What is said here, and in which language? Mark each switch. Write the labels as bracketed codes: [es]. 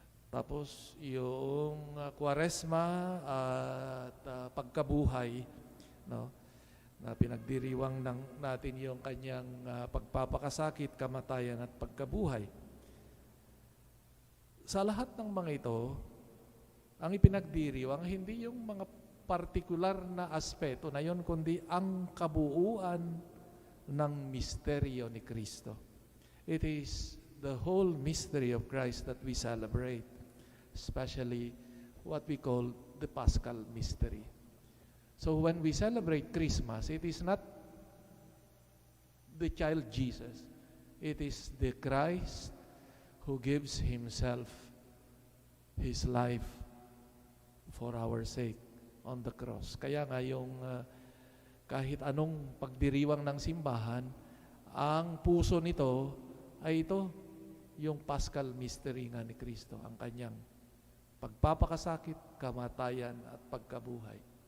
[tl] Tapos yung Kwaresma at pagkabuhay, no, na pinagdiriwang natin yung kanyang pagpapakasakit, kamatayan at pagkabuhay. Sa lahat ng mga ito, ang ipinagdiriwang hindi yung mga partikular na aspeto na yon, kundi ang kabuuan ng misteryo ni Kristo. [en] It is the whole mystery of Christ that we celebrate, especially what we call the Paschal mystery. So when we celebrate Christmas, it is not the child Jesus. It is the Christ who gives Himself, His life for our sake on the cross. [tl] Kaya nga yung kahit anong pagdiriwang ng simbahan, ang puso nito ay ito, yung Paschal mystery nga ni Kristo, ang kanyang pagpapakasakit, kamatayan, at pagkabuhay.